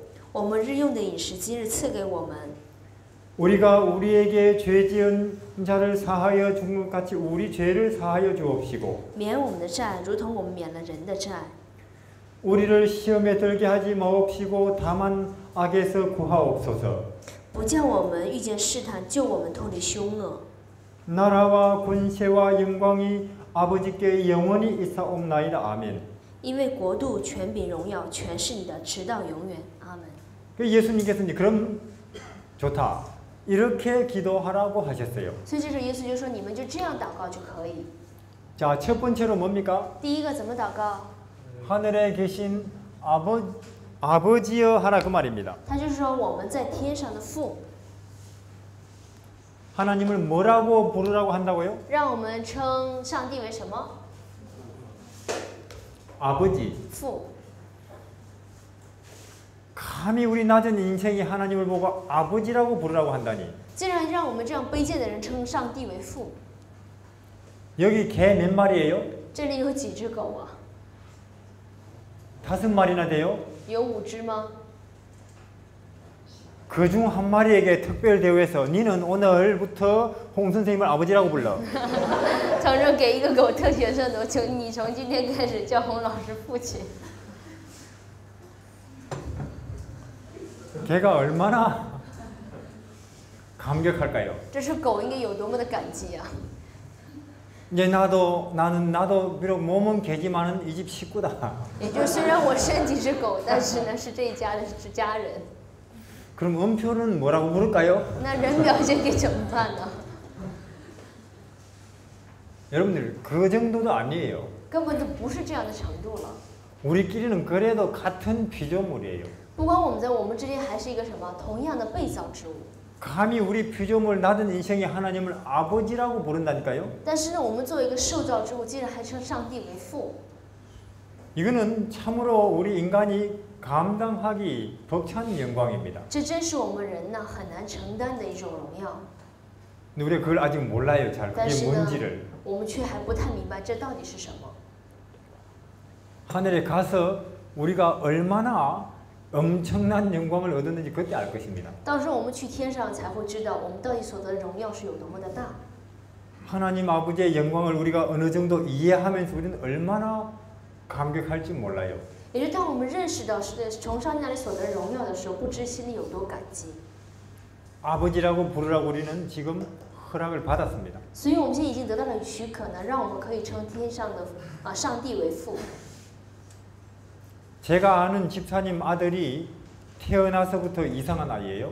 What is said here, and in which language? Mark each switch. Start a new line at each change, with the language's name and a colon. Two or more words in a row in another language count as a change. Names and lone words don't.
Chinese: 我们日用的饮食今日赐给我们，
Korean: 우리가 우리에게 죄 지은 자를 사하여 준 것 같이 우리 죄를 사하여 주옵시고
Chinese: 免我们的债，如同我们免了人的债。
Korean: 우리를 시험에 들게 하지 마옵시고 다만 악에서 구하옵소서.
Chinese: 不叫我们遇见试探，救我们脱离凶恶。
Korean: 나라와 권세와 영광이 아버지께 영원히 있사옵나이다. 아멘.
Chinese: 因为国度、权柄、荣耀全是你的，直到永远。阿门。
Korean: 예수님께서 이제 그럼 좋다. 이렇게 기도하라고 하셨어요.
Chinese: 所以这时候耶稣就说：“你们就这样祷告就可以。
Korean: 자, 첫 번째로 뭡니까?
Chinese: 第一个怎么祷告？
Korean: 하늘에 계신 아버지여 하라 그 말입니다.
Chinese: 他就是说我们在天上的父，
Korean: 하나님을 뭐라고 부르라고 한다고요?
Chinese: 让我们称上帝为什么？
Korean: 아버지.
Chinese: 父。
Korean: 감히 우리 낮은 인생이 하나님을 보고 아버지라고 부르라고 한다니.
Chinese: 竟然让我们这样卑贱的人称上帝为父。
Korean: 여기 개 몇 마리예요?
Chinese: 这里有几只狗啊？
Korean: 5마리나 돼요?
Chinese: 有5只吗？
Korean: 그 중 한 마리에게 특별 대우해서 니는 오늘부터 홍 선생님을 아버지라고 불러.
Chinese: 从中给一个狗特别说，你从今天开始叫洪老师父亲。
Korean: 걔가 얼마나 감격할까요?
Chinese: 这是狗应该有多么的感激啊！
Korean: 이제 나도 비록 몸은 개지만은 이 집 식구다.
Chinese: 也就是虽然我身体是狗，但是呢是这一家的是家人。
Korean: 그럼 음표는 뭐라고 부를까요?
Chinese: 那人表现给怎么办呢？
Korean: 여러분들 그 정도도 아니에요.
Chinese: 根本就不是这样的程度了。
Korean: 우리끼리는 그래도 같은 피조물이에요.
Chinese: 不管我们在我们之间还是一个什么同样的被造之物，
Korean: 감히 우리 피조물 낮은 인생의 하나님을 아버지라고 부른다니까요.
Chinese: 但是呢，我们作为一个受造之物，竟然还称上帝为父，
Korean: 이거는 참으로 우리 인간이 감당하기 벅찬 영광입니다.
Chinese: 这真是我们人呢很难承担的一种荣耀。
Korean: 근데 우리가 그걸 아직 몰라요. 잘
Chinese: 但
Korean: 그게
Chinese: 是呢
Korean: 뭔지를. ，
Chinese: 我们却还不太明白这到底是什么。
Korean: 하늘에 가서 우리가 얼마나 엄청난 영광을 얻었는지 그때 알 것입니다.
Chinese: 到时候我们去天上才会知道，我们到底所得的荣耀是有多么的大。
Korean: 하나님 아버지의 영광을 우리가 어느 정도 이해하면서 우리는 얼마나 감격할지 몰라요.
Chinese: 也就是当我们认识到从上帝那里所得荣耀的时候，不知心里有多感激。
Korean: 아버지라고 부르라고 우리는 지금 허락을 받았습니다.
Chinese: 所以我们现在已经得到了许可呢，让我们可以称天上的上帝为父。
Korean: 제가 아는 집사님 아들이 태어나서부터 이상한 아이예요.